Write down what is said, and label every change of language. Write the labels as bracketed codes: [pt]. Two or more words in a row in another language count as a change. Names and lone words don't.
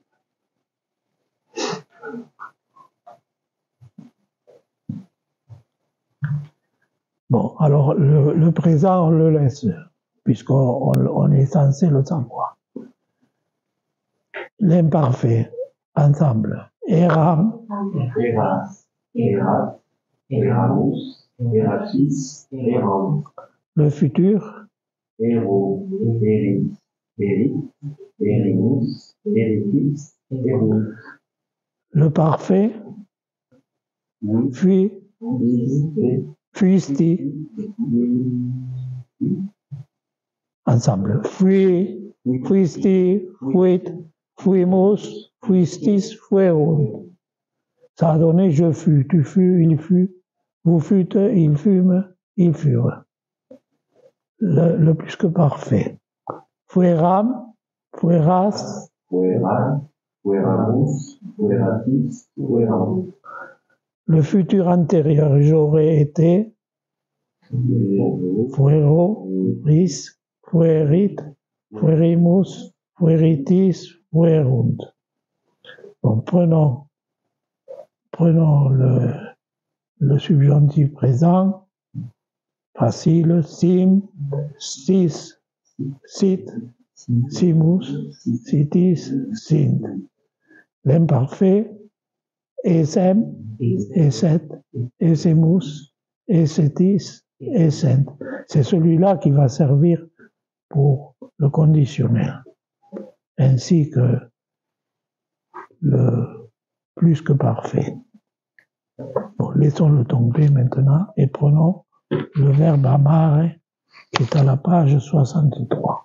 [fr] Bon, alors le présent, on le laisse, puisqu'on est censé le savoir. L'imparfait, ensemble. [la] Eram, Eras, erat, eramus, eratis, eram. [fr] Le futur, [la] Ero, eris, erit, erimus, eritis, erunt. [fr] le parfait, [la] fui, fuisti, [fr] ensemble. [la] Fui, fuisti, fuit, fuimus, fuistis, fuerunt. [fr] Ça a donné je fus, tu fus, il fut, vous fûtes, ils fûmes, ils furent. Le plus que parfait. [la] Fueram, fueras, Fueran, fueramus, fueratis, fueram. [fr] le futur antérieur, j'aurais été, [la] fuero, ris, fuerit, fuerimus, fueritis, fuerunt. [fr] Bon, prenons le subjonctif présent, facile, [la] sim, sis, sit, simus, sitis, sint. L'imparfait, esem, eset, esemus, esetis, essent. [fr] C'est celui-là qui va servir pour le conditionnel, ainsi que le plus que parfait. Bon, laissons-le tomber maintenant et prenons le verbe amare qui est à la page 63.